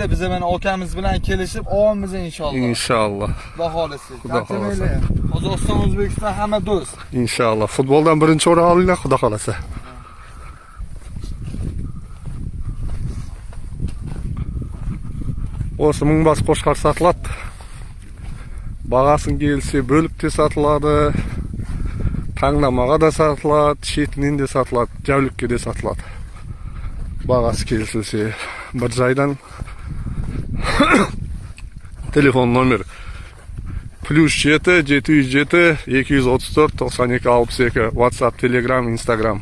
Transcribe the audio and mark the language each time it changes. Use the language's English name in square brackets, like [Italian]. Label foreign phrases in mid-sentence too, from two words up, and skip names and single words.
[Uzbek] Biz mana akamiz bilan kelishib olamiz inshaalloh. Inshaalloh. Xudo xolasa. Xudo xolasa. Qozog'iston, O'zbekiston hamma do'st. Inshaalloh. Futboldan birinchi o'rin olinglar, xudo xolasa. O'sha mingbas qo'shqar sotiladi. [Kazakh] Бағасын келсе бөлікте сатылады, таңдамаға да сатылады, шетінен де сатылады, жәулікке де сатылады. Бағасы келсе бір жайдан телефон номер +7 707 234 92 62 WhatsApp, Telegram, Instagram.